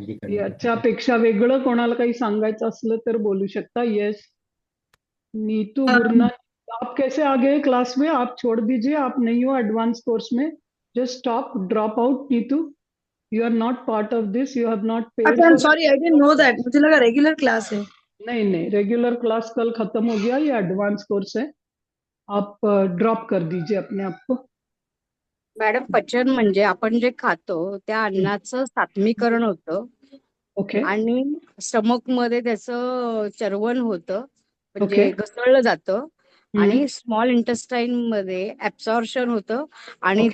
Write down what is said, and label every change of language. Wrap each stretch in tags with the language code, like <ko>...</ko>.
<mr>याच्यापेक्षा वेगळं कोणाला काही सांगायचं असलं तर बोलू शकता.</mr> <hi>येस, नीतू गुरना, आप कैसे आ गए क्लास में? आप छोड़ दीजिए, आप नहीं हो एडवांस कोर्स में.</hi> <en>Just stop, drop out. Neetu, you are not part of this, you have not paid. Sorry, I didn't know that.</en> <hi>मुझे लगा रेगुलर क्लास है. नहीं, रेगुलर क्लास कल खत्म हो गया, ये एडवांस कोर्स है. आप ड्रॉप कर दीजिए अपने आप को.</hi> <mr>मॅडम, पचन म्हणजे आपण जे खातो त्या अन्नाचं सात्मीकरण होतं</mr> <en>okay,</en> <mr>आणि स्टमक मध्ये त्याचं चर्वण होतं, म्हणजे</mr> <en>Okay.</en> <mr>घसळलं जातं आणि स्मॉल इंटेस्टाईन मध्ये ऍब्सॉर्प्शन होतं आणि</mr>